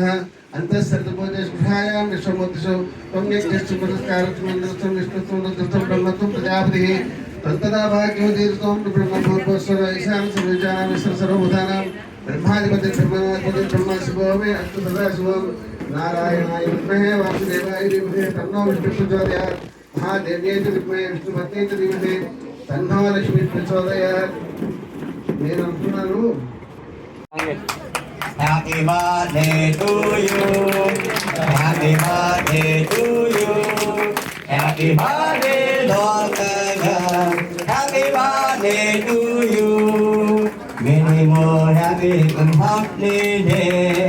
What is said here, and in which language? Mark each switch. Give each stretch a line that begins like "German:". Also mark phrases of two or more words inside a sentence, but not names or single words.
Sanskrit: अंतःसर्वभूतेषु विश्वमूर्तिषु त्वं यज्ञश्च पुरस्कारत्वं विष्णुत्वं रुद्रत्वं ब्रह्मत्वं प्रजापतिः तदा भाग्यवतीर्त्वं ब्रह्मभूर्भुवस्सुर ईशान सर्वविजानां सर्वभूतानां ब्रह्माधिपति ब्रह्माधिपति ब्रह्म शिवो मे अस्तु सदाशिवं नारायणाय विद्महे वासुदेवाय धीमहि तन्नो विष्णुः प्रचोदयात्। महादेव्यै च विद्महे विष्णुपत्न्यै च धीमहि तन्नो लक्ष्मी प्रचोदयात्।
Telugu: నేను అంటున్నాను
English: Happy birthday to you. Happy birthday to you. Happy birthday, Lord God. Happy birthday to you. Many more happy and healthy days.